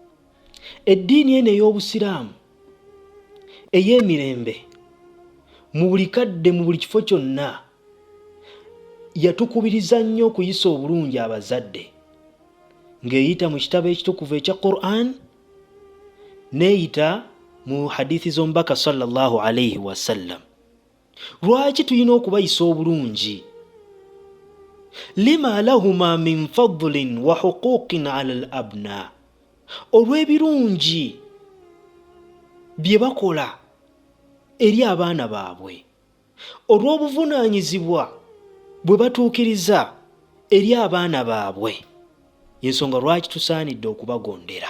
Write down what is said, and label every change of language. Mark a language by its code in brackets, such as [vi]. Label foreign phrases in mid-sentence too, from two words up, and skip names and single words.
[lg] Eddiini eno ey'Obusiraamu ey'emirembe mu buli kadde, mu buli kifo kyonna, yatukubiriza nnyo okuyisa obulungi abazadde, ng'eyita mu kitabo ekitukuvu ekya Qur'an, n'eyita mu hadithi z'omubaka [ar] صلى الله عليه وسلم. [lg] Lwaki tulina okubayisa obulungi? [ar] لما لهما من فضل وحقوق على الأبناء, [lg] olw'ebirungi bye bakola eri abaana baabwe, olw'obuvunaanyizibwa bwe batuukiriza eri abaana baabwe. Yensonga lwaki tusaanidde okubagondera.